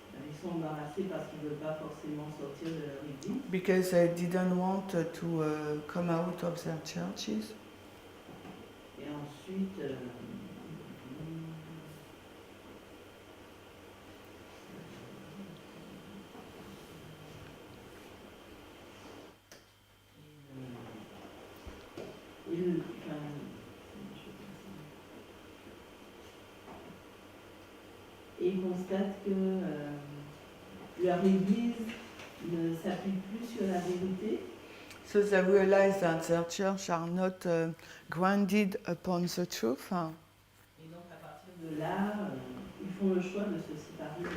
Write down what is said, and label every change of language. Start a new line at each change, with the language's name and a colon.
French: Ils sont embarrassés parce qu'ils ne veulent pas forcément sortir de leur église.
English: Because they didn't want to come out of their churches.
French: Et ensuite, il constate que leur Église ne s'appuie plus sur la vérité.
English: So they realize that their church are not grounded upon the truth.
French: Et donc à partir de là, ils font le choix de se séparer.